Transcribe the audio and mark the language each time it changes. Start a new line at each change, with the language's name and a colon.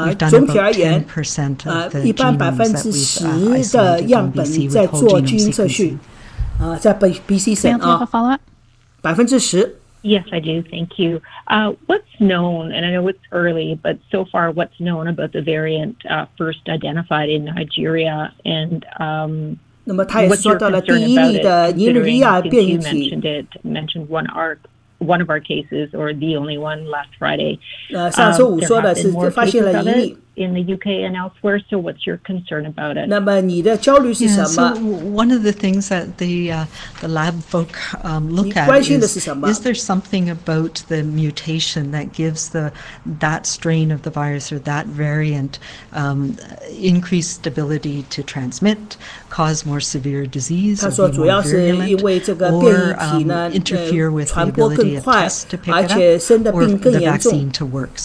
Chinese: 总体而言，一般10%的样本在做基因测序，在BC省10%。
English: Yes, I do. Thank you. What's known, and I know it's early, but so far what's known about the variant first identified in Nigeria, and
Chinese: 那么他也说到了第一例的尼日利亚变异体。
English: Mentioned one of our cases, or the only one last Friday.
Chinese: 上周五说的是发现了1例。
English: In the UK and elsewhere, so what's your concern about it?
Chinese: 那么你的焦虑是什么？
English: So one of the things that the lab folk look at is there something about the mutation that gives that strain of the virus or that variant increased ability to transmit, cause more severe disease, or be more virulent, or interfere with the ability of tests to pick it up, or the vaccine to work?